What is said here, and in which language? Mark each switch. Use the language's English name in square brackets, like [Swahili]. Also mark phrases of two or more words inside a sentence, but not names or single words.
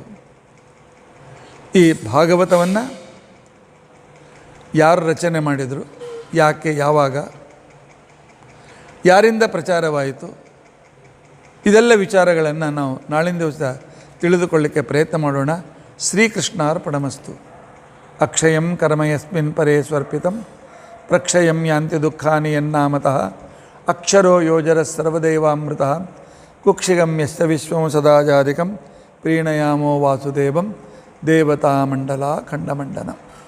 [Kannada] ಈ ಭಾಗವತವನ್ನು ಯಾರು ರಚನೆ ಮಾಡಿದರು, ಯಾಕೆ, ಯಾವಾಗ, ಯಾರಿಂದ ಪ್ರಚಾರವಾಯಿತು, ಇದೆಲ್ಲ ವಿಚಾರಗಳನ್ನು ನಾವು ನಾಳಿನ ದಿವಸ ತಿಳಿದುಕೊಳ್ಳಿಕ್ಕೆ ಪ್ರಯತ್ನ ಮಾಡೋಣ. [Sanskrit] ಶ್ರೀಕೃಷ್ಣಾರ್ಪಣಮಸ್ತು. ಅಕ್ಷಯಂ ಕರ್ಮ ಯಸ್ಮಿನ್ ಪರೇ ಸ್ವರ್ಪಿತಂ ಪ್ರಕ್ಷಯಂ ಯಾಂತಿ ದುಃಖಾನಿ ಯನ್ನಾಮತಃ ಅಕ್ಷರೋ ಯೋಜರ ಸರ್ವದೇವಾಮೃತಃ ಕುಕ್ಷಿಗಂ ಯಸ್ಯ ವಿಶ್ವಂ ಸದಾ ಜಾಧಿಕಂ ಪ್ರೀಣಯಾಮೋ ವಾಸುದೇವಂ ದೇವತಾಮಂಡಲ ಖಂಡಮಂಡನ.